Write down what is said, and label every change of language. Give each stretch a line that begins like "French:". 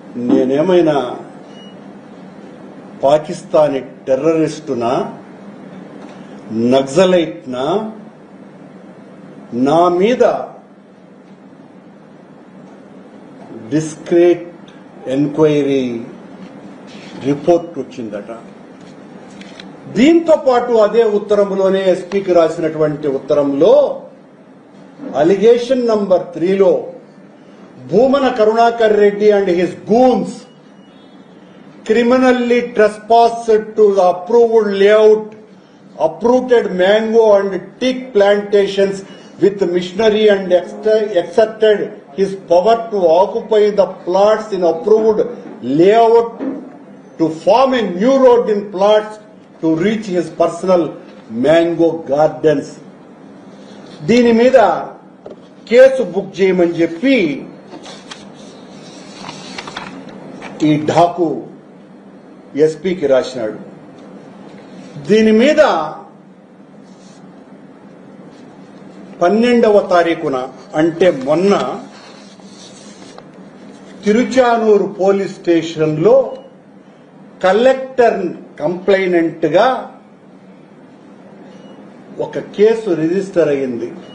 Telugu: నేనేమైనా పాకిస్తానీ టెర్రరిస్టునా, నక్సలైట్నా? నా మీద డిస్క్రీట్ ఎంక్వైరీ రిపోర్ట్ వచ్చిందట. దీంతో పాటు అదే ఉత్తరంలోనే ఎస్పీకి రాసినటువంటి ఉత్తరంలో allegation number 3లో Bhumana Karunakar Reddy
English: And his goons criminally trespassed to the approved layout, uprooted mango and teak plantations with machinery and exerted his power to occupy the plots in approved layout to form a new road in plots to reach his personal mango gardens.
Telugu: దీని మీద case book చేయమని చెప్పి ఈ ఢాకు ఎస్పీకి రాసినాడు. దీని మీద 12వ తారీఖున అంటే మొన్న తిరుచానూరు పోలీస్ స్టేషన్లో కలెక్టర్ కంప్లైనెంట్ గా ఒక కేసు రిజిస్టర్ అయింది.